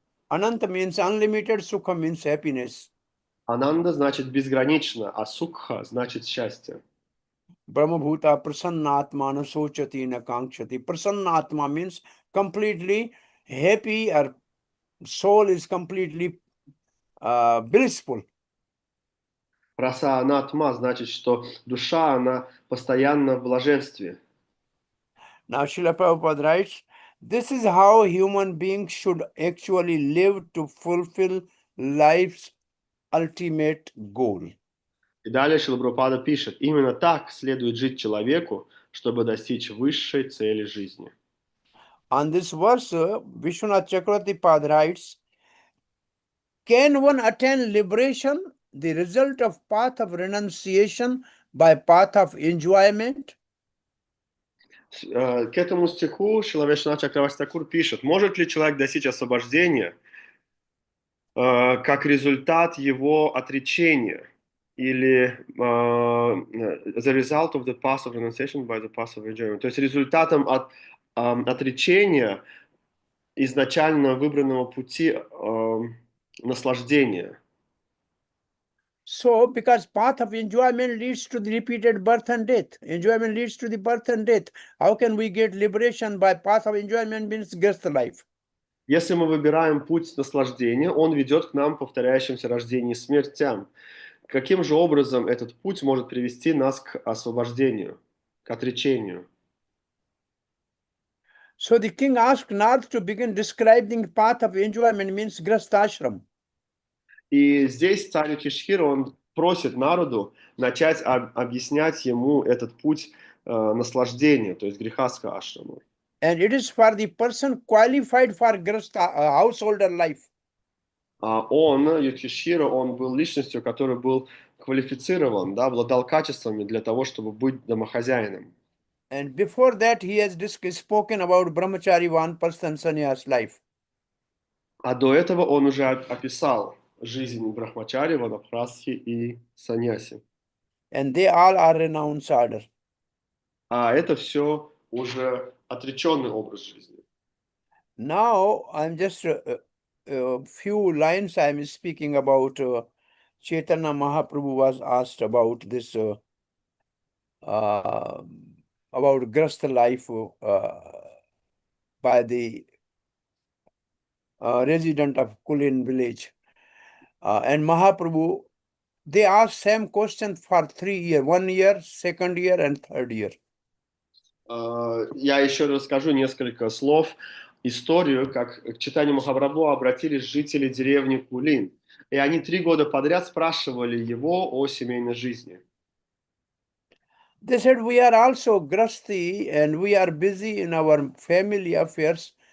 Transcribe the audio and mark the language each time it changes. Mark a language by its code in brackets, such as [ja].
[en] Ananta means unlimited, Sukha means happiness. [ru] Ананда значит безгранично, а сукха значит счастье. [sa] Brahma Bhuta prasannatmana sochati na kankshati. [en] Prasannatma means completely happy, or soul is completely blissful. [ru] Прасанатма значит, что душа, она постоянно в блаженстве. [en] Now Srila Prabhupada writes This is how human beings should actually live to fulfill life's ultimate goal. [ru] И далее Шрила Прабхупада пишет, именно так следует жить человеку, чтобы достичь высшей цели жизни. [en] On this verse, Vishwanath Chakravarti Pad writes, can one attain liberation, the result of path of renunciation by path of enjoyment? [ru] К этому стиху Шрила Вишванат Чакраварти Такур пишет, может ли человек достичь освобождения как результат его отречения или [en] the result of the path of renunciation by the path of enjoyment, [ru] то есть результатом отречения изначально выбранного пути наслаждения. [en] So, because path of enjoyment leads to the repeated birth and death. Enjoyment leads to the birth and death. How can we get liberation by path of enjoyment means just life? [ru] Если мы выбираем путь наслаждения, он ведет к нам повторяющимся рождениям и смертям. Каким же образом этот путь может привести нас к освобождению, к отречению? [en] So the king asked Nath to begin describing path of enjoyment means grastashram. [ru] И здесь царь Юдхиштхира, он просит народу начать объяснять ему этот путь наслаждения, то есть грехаска ашраму. [en] And it is for the person qualified for householder life. [ru] Он, Юдхиштхира, он был личностью, который был квалифицирован, да, обладал качествами для того, чтобы быть домохозяином. [en] And before that, he has spoken about brahmachari one-person sannyas life. [ru] А до этого он уже описал жизнь брахмачари, ванапрастхи и саньяси. [en] And they all are renounced order. [ru] А это все уже отреченный образ жизни. [en] Now, I'm just a few lines I'm speaking about. Chaitanya Mahaprabhu was asked about this, about Grasta life by the resident of Kulin village. And Mahaprabhu, they asked same question for 3 years, 1 year, 2nd year, and 3rd year. [ru] Я еще расскажу несколько слов, историю, как к читанию Махапрабху обратились жители деревни Кулин. И они 3 года подряд спрашивали его о семейной жизни. [en] They said, we are also grasti and we are busy in our family affairs.